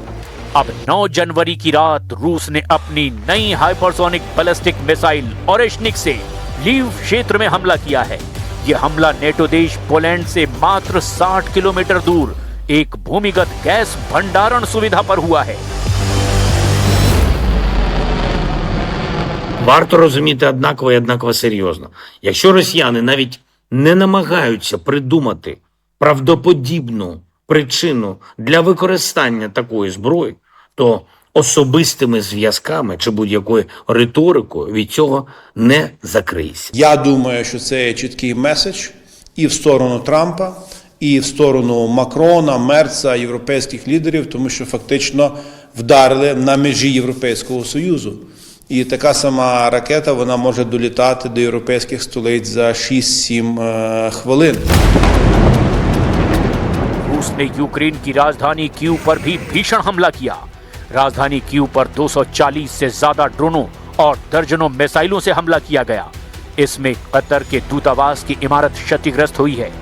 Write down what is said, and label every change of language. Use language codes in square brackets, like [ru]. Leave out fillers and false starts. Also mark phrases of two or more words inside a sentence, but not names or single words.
[hi] अब 9 जनवरी की रात रूस ने अपनी नई हाइपरसोनिक बैलिस्टिक मिसाइल ओरेशनिक से लीव क्षेत्र में हमला किया है। ये हमला नेटो देश पोलैंड से मात्र 60 किलोमीटर दूर एक भूमिगत गैस भंडारण सुविधा पर हुआ है। [uk] Варто розуміти однаково і однаково серйозно. Якщо росіяни навіть не намагаються придумати правдоподібну причину для використання такої зброї, то особистими зв'язками чи будь-якою риторикою від цього не закриється. Я думаю, що це є чіткий меседж і в сторону Трампа, і в сторону Макрона, Мерца, європейських лідерів, тому що фактично вдарили на межі Європейського Союзу. І така сама ракета, вона може долітати до європейських столиць за 6-7 хвилин. [hi] रूस ने यूक्रेन की राजधानी कीव पर भी भीषण हमला किया। राजधानी कीव पर 240 से ज्यादा ड्रोनों और दर्जनों मिसाइलों से हमला किया गया। इसमें कतर के दूतावास की इमारत क्षतिग्रस्त हुई है।